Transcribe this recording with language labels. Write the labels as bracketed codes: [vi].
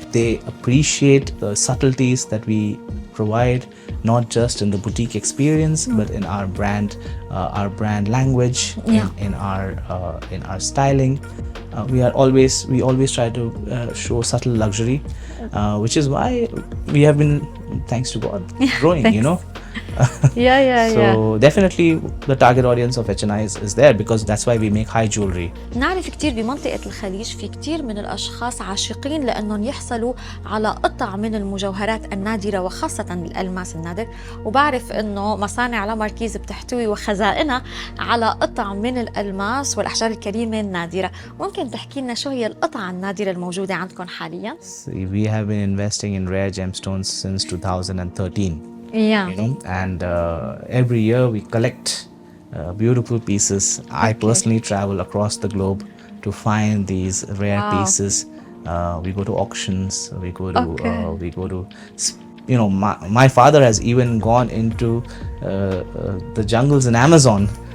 [en] They appreciate the subtleties that we provide, not just in the boutique experience, but in our brand language, in our styling. We always try to show subtle luxury, which is why we have been, thanks to God, growing, you know. So definitely the target audience of HNIs is there, because that's why we make high jewelry. [ar] نعرف كتير بمنطقة الخليج في كتير من الأشخاص عاشقين لأنهم يحصلوا على قطع من المجوهرات النادرة، وخاصة الألماس النادر. وبعرف أنه مصانع لاماركيز بتحتوي وخزائنها على قطع من الألماس والأحجار الكريمة النادرة. ممكن تحكي لنا شو هي القطع النادرة الموجودة عندكم حاليا؟ [en] We have been investing in rare gemstones since 2013. You know, and every year we collect beautiful pieces. I personally travel across the globe to find these rare pieces. We go to auctions. We go to you know, my father has even gone into the jungles in Amazon.